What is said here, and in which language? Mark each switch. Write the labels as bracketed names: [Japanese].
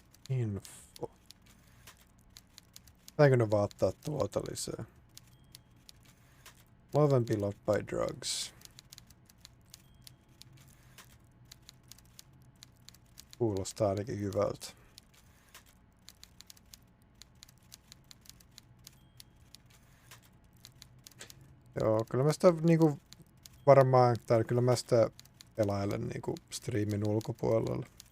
[Finnish] Info. Pitääkö ne vaan ottaa tuota lisää? [English] Love and be loved by drugs. [Finnish] Kuulostaa ainakin hyvältä. Joo, kyllä mä sitä niinku varmaan, tai kyllä mä sitä pelailen niinku striimin ulkopuolella.